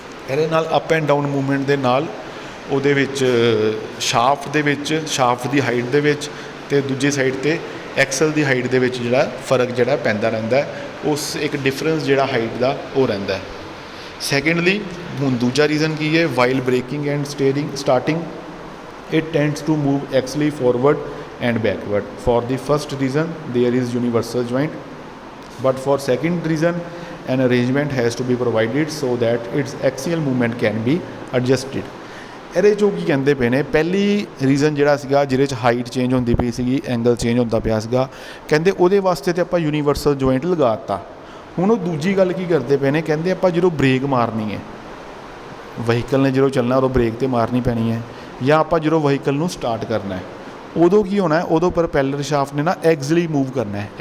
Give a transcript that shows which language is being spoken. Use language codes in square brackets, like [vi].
[pa] ਇਹਦੇ ਨਾਲ up and down movement ਦੇ ਨਾਲ ਉਹਦੇ ਵਿੱਚ ਸ਼ਾਫਟ ਦੇ ਵਿੱਚ, ਸ਼ਾਫਟ ਦੀ ਹਾਈਟ ਦੇ ਵਿੱਚ ਅਤੇ ਦੂਜੀ ਸਾਈਡ 'ਤੇ ਐਕਸਲ ਦੀ ਹਾਈਟ ਦੇ ਵਿੱਚ ਜਿਹੜਾ ਫਰਕ ਜਿਹੜਾ ਪੈਂਦਾ ਰਹਿੰਦਾ, ਉਸ ਇੱਕ ਡਿਫਰੈਂਸ ਜਿਹੜਾ ਹਾਈਟ ਦਾ ਉਹ ਰਹਿੰਦਾ। [en] secondly, [pa] ਹੁਣ ਦੂਜਾ ਰੀਜ਼ਨ ਕੀ ਹੈ? [en] While breaking and starting it tends to move axially forward and backward. For the first reason there is universal joint, but for second reason an arrangement has to be provided so that its axial movement can be adjusted. [pa] ਇਹਦੇ 'ਚੋਂ ਕੀ ਕਹਿੰਦੇ ਪਏ ਨੇ, ਪਹਿਲੀ reason ਜਿਹੜਾ ਸੀਗਾ ਜਿਹਦੇ 'ਚ ਹਾਈਟ ਚੇਂਜ ਹੁੰਦੀ ਪਈ ਸੀਗੀ, ਐਂਗਲ ਚੇਂਜ ਹੁੰਦਾ ਪਿਆ ਸੀਗਾ, ਕਹਿੰਦੇ ਉਹਦੇ ਵਾਸਤੇ ਤਾਂ ਆਪਾਂ ਯੂਨੀਵਰਸਲ ਜੁਆਇੰਟ ਲਗਾ ਦਿੱਤਾ। ਹੁਣ ਉਹ ਦੂਜੀ ਗੱਲ ਕੀ ਕਰਦੇ ਪਏ ਨੇ, ਕਹਿੰਦੇ ਆਪਾਂ ਜਦੋਂ ਬ੍ਰੇਕ ਮਾਰਨੀ ਹੈ, ਵਹੀਕਲ ਨੇ ਜਦੋਂ ਚੱਲਣਾ ਉਦੋਂ ਬ੍ਰੇਕ ਤੇ ਮਾਰਨੀ ਪੈਣੀ ਹੈ, ਜਾਂ ਆਪਾਂ ਜਦੋਂ ਵਹੀਕਲ ਨੂੰ ਸਟਾਰਟ ਕਰਨਾ ਹੈ ਉਦੋਂ ਕੀ ਹੋਣਾ ਹੈ, ਉਦੋਂ ਪ੍ਰੋਪੈਲਰ ਸ਼ਾਫਟ ਨੇ ਨਾ ਐਗਜ਼ਲੀ ਮੂਵ ਕਰਨਾ ਹੈ।